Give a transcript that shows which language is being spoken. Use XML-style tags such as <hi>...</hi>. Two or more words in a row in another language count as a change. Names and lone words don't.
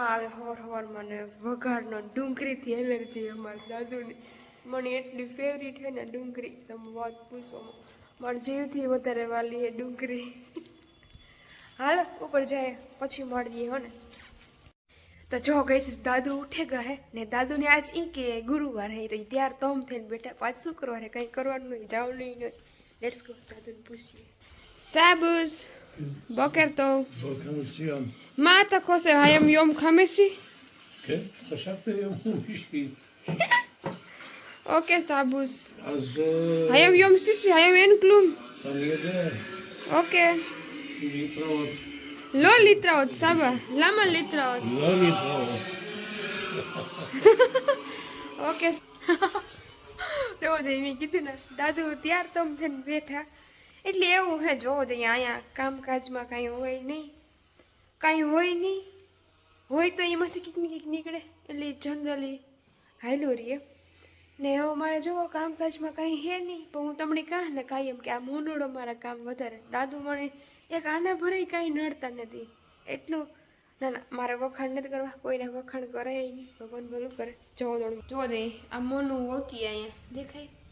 <gu>આવે હવાર મને વઘારનો ડુંગળીથી એલર્જી અમારા દાદુને મને એટલી ફેવરિટ છે ને ડુંગળી તમે વાત પૂછો મારા જીવથી વધારે વાલી હે ડુંગળી હાલ ઉપર જાય પછી મળીએ હો ને તો જો ગઈ દાદુ ઉઠે ગયા ને દાદુને આજ કે ગુરુવાર હે તો ત્યાર તમ થઈને બેઠા પાંચ શુક્રવાર હે કંઈ કરવાનું નહીં જવાનું નહીં</gu> <en>let's go</en> <gu>દાદુને પૂછીએ સાબુસ</gu> <he>בוקר טוב. בוקר מצוין. מה אתה חושב, היום יום חמישי? כן, חשבתי יום חמישי. אוקיי סבוס. אז היום יום שישי, היום אין כלום. אני יודע, אוקיי. להתראות. לא להתראות, סבא. למה להתראות? לא להתראות.</he> <gu>ઓકે તો મેં કીધું ને દાદુ ત્યાર તો થઈને બેઠા એટલે એવું હે જોવો જોઈએ અહીંયા કામકાજમાં કાંઈ હોય નહીં હોય તો એમાંથી કંઈક નીકળે એટલે જનરલી હાલ્યું રહીએ ને હવે મારે જોવો કામકાજમાં કાંઈ હે નહીં પણ હું તમને કહું ને કાંઈ એમ કે આ મોનોડો મારા કામ વધારે દાદુ મને એક આના ભરાય કાંઈ નડતા નથી એટલું ના મારે વખાણ નથી કરવા કોઈને વખાણ કરે નહીં ભગવાન ભલું કરે જોવો જોઈએ આ મોનું ઓકી અહીંયા દેખાય</gu>